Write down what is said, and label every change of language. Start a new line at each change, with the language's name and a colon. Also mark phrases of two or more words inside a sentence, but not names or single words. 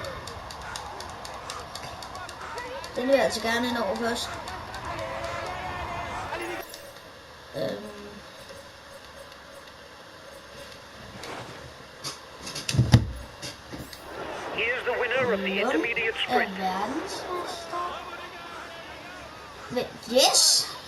Danish: Den vil jeg altså gerne ind over først.
English: Here's the winner of the intermediate sprint. Yes!